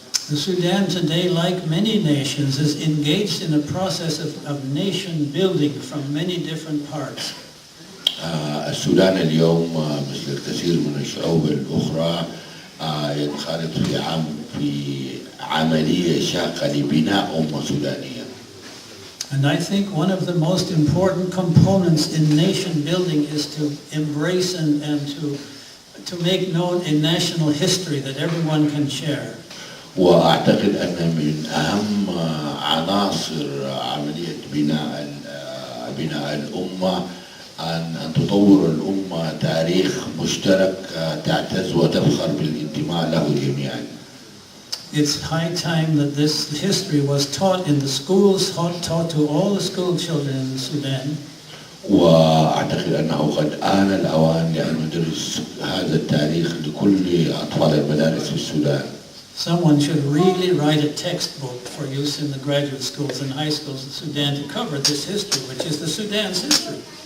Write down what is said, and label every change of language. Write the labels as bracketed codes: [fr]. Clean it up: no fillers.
[en] The Sudan today, like many nations, is engaged in a process of nation building from many different parts. [ar] السودان اليوم مثل الكثير من الشعوب الأخرى ينخرط في عملية شاقة لبناء أمة سودانية. [en] And I think one of the most important components in nation building is to embrace and to make known a national history that everyone can share. [ar] وأعتقد أن من أهم عناصر عملية بناء الأمة أن تطور الأمة تاريخ مشترك تعتز وتفخر بالانتماء له جميعا. [en] It's high time that this history was taught in the schools, taught to all the school children in Sudan. [ar] وأعتقد أنه قد آن الأوان لأن ندرس هذا التاريخ لكل أطفال المدارس في السودان. [en] Someone should really write a textbook for use in the graduate schools and high schools in Sudan to cover this history, which is the Sudan's history.